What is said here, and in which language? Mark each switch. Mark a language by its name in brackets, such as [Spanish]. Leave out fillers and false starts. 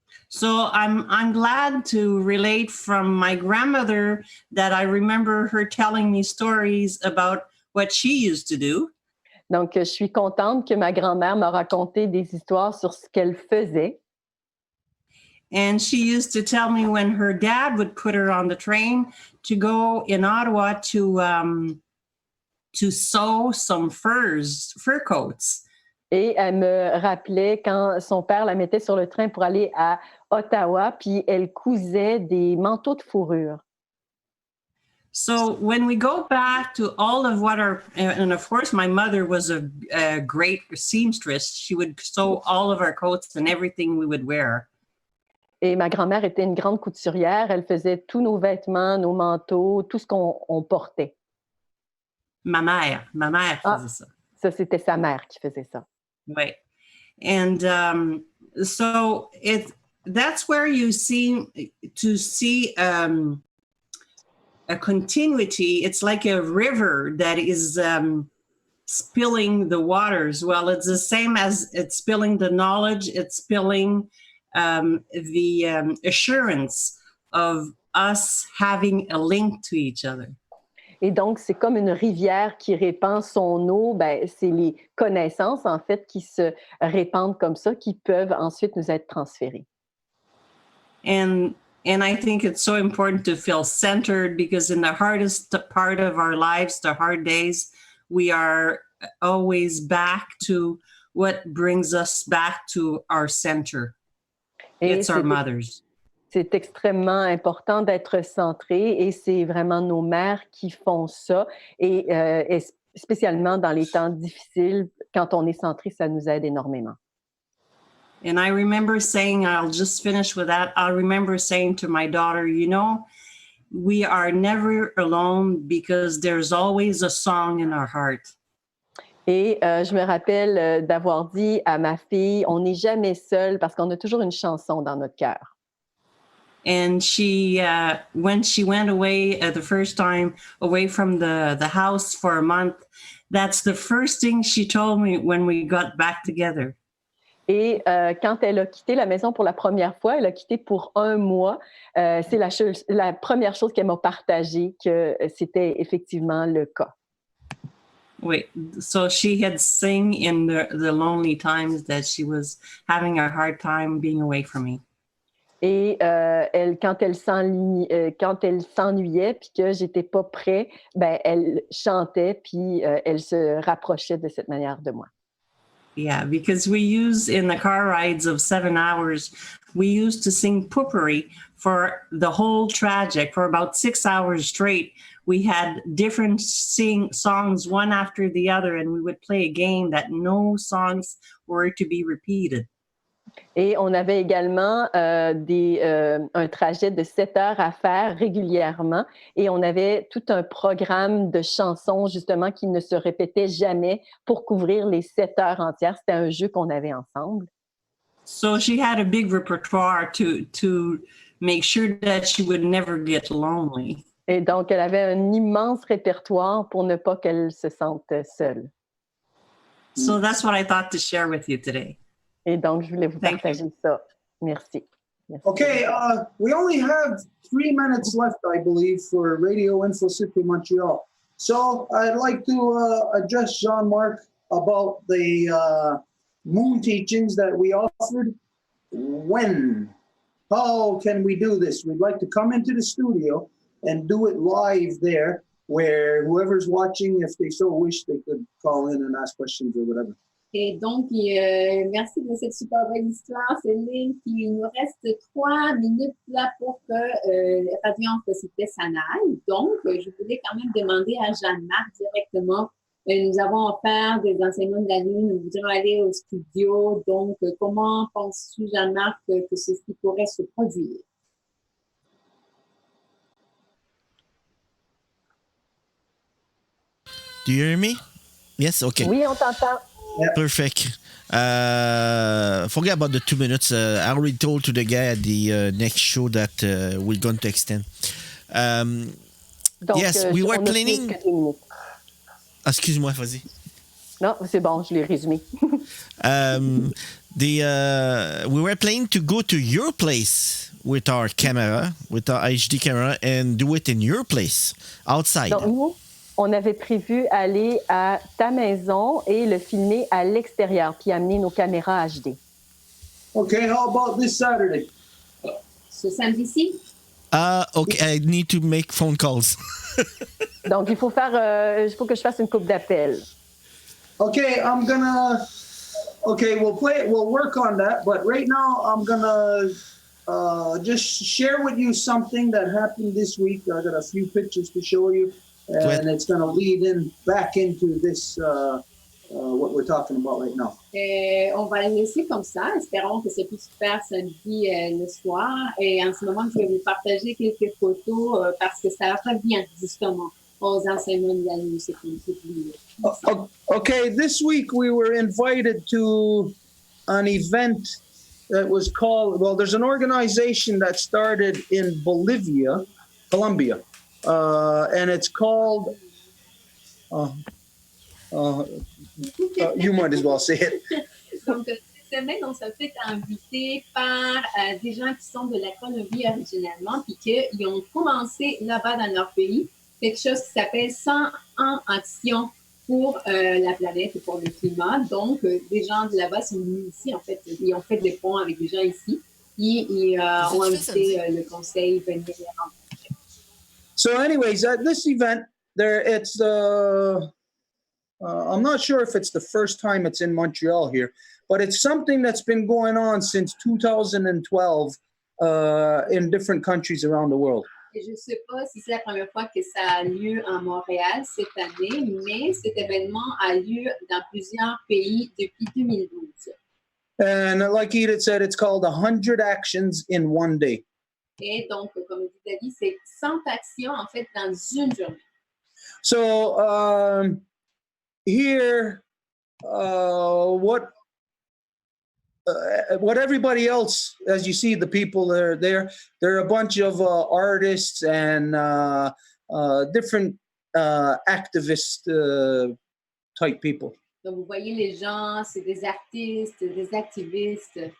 [English] So I'm glad to relate from my grandmother that I remember her telling me stories about what she used to do. [French] Donc, je suis contente que ma grand-mère m'a raconté des histoires sur ce qu'elle faisait. [English] And she used to tell me when her dad would put her on the train to go in Ottawa to sew some fur coats. [French] Et elle me rappelait quand son père la mettait sur le train pour aller à Ottawa, puis elle cousait des manteaux de fourrure. [English] So when we go back to all of what and of course my mother was a great seamstress. She would sew all of our coats and everything we would wear. [French] Et ma grand-mère était une grande couturière. Elle faisait tous nos vêtements, nos manteaux, tout ce qu'on portait. Ma mère faisait ça. Ça, c'était sa mère qui faisait ça. [English] Right. And so that's where you see a continuity. It's like a river that is spilling the waters. Well, it's the same as it's spilling the knowledge. It's spilling the assurance of us having a link to each other. [French] Et donc, c'est comme une rivière qui répand son eau. Ben, c'est les connaissances, en fait, qui se répandent comme ça, qui peuvent ensuite nous être transférées. [English] And I think it's so important to feel centered because in the hardest part of our lives, the hard days, we are always back to what brings us back to our center. It's our mothers. [French] C'est extrêmement important d'être centré et c'est vraiment nos mères qui font ça. Et spécialement dans les temps difficiles, quand on est centré, ça nous aide énormément. [English] And I remember saying, I'll just finish with that. I remember saying to my daughter, you know, we are never alone because there's always a song in our heart. [French] Et je me rappelle d'avoir dit à ma fille, on n'est jamais seul parce qu'on a toujours une chanson dans notre cœur. [English] And she, when she went away the first time away from the house for a month, that's the first thing she told me when we got back together. [French] Et quand elle a quitté la maison pour la première fois, elle a quitté pour 1 mois, c'est la première chose qu'elle m'a partagée, que c'était effectivement le cas. [English] Wait, so she had sing in the lonely times that she was having a hard time being away from me. [French] Et quand elle s'ennuyait puis que j'étais pas prêt, ben elle chantait puis elle se rapprochait de cette manière de moi. [English] Yeah, because we use in the car rides of 7 hours, we used to sing poopery for the whole trajet for about 6 hours straight. We had different songs one after the other, and we would play a game that no songs were to be repeated. [French] Et on avait également un trajet de 7 heures à faire régulièrement et on avait tout un programme de chansons justement qui ne se répétait jamais pour couvrir les 7 heures entières. C'était un jeu qu'on avait ensemble. [English] So she had a big repertoire to make sure that she would never get lonely. [French] Et donc, elle avait un immense répertoire pour ne pas qu'elle se sente seule. [English] So that's what I thought to share with you today. [French] Et donc, je voulais vous partager ça. Merci. Merci. [English] Okay, we only have 3 minutes left, I believe, for Radio Info City Montreal. So I'd like to address Jean-Marc about the moon teachings that we offered. When? How can we do this? We'd like to come into the studio and do it live there, where whoever's watching, if they so wish, they could call in and ask questions or whatever. [French] Et donc, merci de cette super belle histoire, Céline. Puis il nous reste 3 minutes là pour que Radio Société s'en aille. Donc, je voulais quand même demander à Jeanne-Marc directement. Nous avons offert des enseignements de la nuit. Nous voudrions aller au studio. Donc, comment penses-tu, Jeanne-Marc, que ceci pourrait se produire? [English] Do you hear me? Yes? Okay. [French] Oui, on t'entend. [English] Perfect. Forget about the 2 minutes. I already told to the guy at the next show that we're going to extend. [French] Donc, [English] yes, we were on a planning. [French] plus que 2 minutes. Excuse-moi, vas-y. Non, c'est bon, je l'ai résumé. [English] We were planning to go to your place with our camera, with our HD camera, and do it in your place, outside. [French] Donc, nous, on avait prévu aller à ta maison et le filmer à l'extérieur, puis amener nos caméras HD. [English] Okay, how about this Saturday? [French] Ce samedi-ci? [English] Okay, I need to make phone calls. [French] Donc, il faut que je fasse une coupe d'appels. [English] Okay, we'll work on that, but right now I'm gonna just share with you something that happened this week. I got a few pictures to show you, and it's gonna lead back into this, what we're talking about right now. [French] On va le laisser comme ça. Espérons que c'est plus super samedi le soir. Et en ce moment, je vais vous partager quelques photos parce que ça revient justement aux enseignements de la nuit. C'est comme tout. [English] Okay, this week we were invited to an event that was called, well, there's an organization that started in Colombia, and it's called, you might as well say it. [French] Donc, cette semaine, on s'est fait inviter par des gens qui sont de la Colombie originellement, puis qu'ils ont commencé là-bas dans leur pays quelque chose qui s'appelle 100 en action pour la planète et pour le climat. Donc, des gens de là-bas sont venus ici, en fait, ils ont fait des ponts avec des gens ici, et ils ont invité le conseil venir les rencontrer. [English] So anyways, at this event, it's I'm not sure if it's the first time it's in Montreal here, but it's something that's been going on since 2012 in different countries around the world. [French] Et je ne sais pas si c'est la première fois que ça a lieu en Montréal cette année, mais cet événement a lieu dans plusieurs pays depuis 2012. [English] And like Edith said, it's called 100 Actions in One Day. [French] Et donc, comme dit David, c'est 100 actions, en fait, dans une journée. [English] So here, what everybody else, as you see, the people that are there, they're a bunch of artists and different activist type people. [French] Donc, vous voyez les gens, c'est des artistes, des activistes.